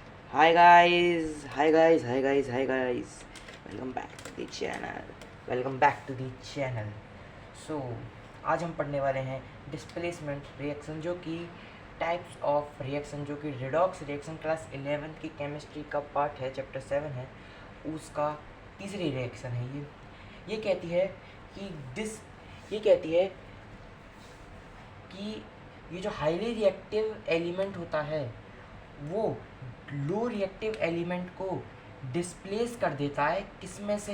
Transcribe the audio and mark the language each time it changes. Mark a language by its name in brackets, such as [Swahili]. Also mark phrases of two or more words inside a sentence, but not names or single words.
[English] Hi guys, hi guys, hi guys, hi guys. Welcome back to the channel. Welcome back to the channel. [Hindi] So आज हम पढ़ने वाले हैं [English] displacement reaction, [Hindi] जो कि [English] types of reaction, [Hindi] जो कि [English] redox reaction class 11 [Hindi] की केमिस्ट्री का पार्ट है, चैप्टर 7 है, उसका तीसरी रिएक्शन है। ये कहती है कि ये कहती है कि ये जो [English] highly reactive element [Hindi] होता है वो [English] low reactive element [Hindi] को डिस्प्लेस कर देता है, किसमें से?